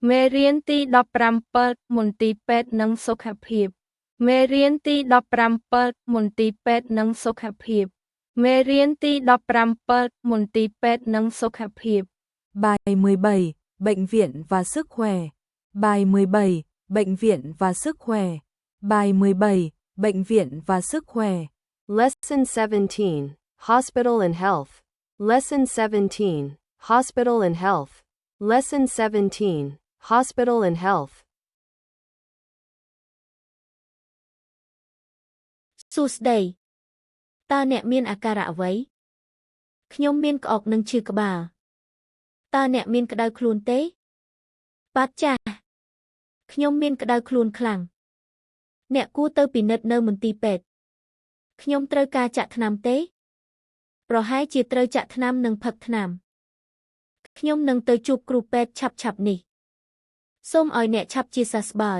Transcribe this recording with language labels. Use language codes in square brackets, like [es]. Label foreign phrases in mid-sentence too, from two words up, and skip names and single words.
[km] មេរៀនទី17មន្ទីរពេទ្យនិងសុខភាពមេរៀនទី17មន្ទីរពេទ្យនិងសុខភាពមេរៀនទី17មន្ទីរពេទ្យនិងសុខភាព [vi] Bài 17, Bệnh viện và sức khỏe. Bài 17, Bệnh viện và sức khỏe. Bài 17, Bệnh viện và sức khỏe. [en] Lesson 17, Hospital and Health. Lesson 17, Hospital and Health. Lesson 17, Hospital and Health. [km] សួស្តីតើអ្នកមានអាការៈអ្វីខ្ញុំមានក្អកនិងឈឺក្បាលតើអ្នកមាន ក្តៅខ្លួនទេបាទចាស់ខ្ញុំមានក្តៅខ្លួនខ្លាំងអ្នកគួរទៅពិនិត្យនៅមន្ទីរពេទ្យខ្ញុំត្រូវការចាក់ថ្នាំទេប្រហែលជាត្រូវចាក់ថ្នាំនិងផឹកថ្នាំខ្ញុំនឹងទៅជួបគ្រូពេទ្យឆាប់ៗនេះសូមឲ្យអ្នកឆាប់ជាសះស្បើយ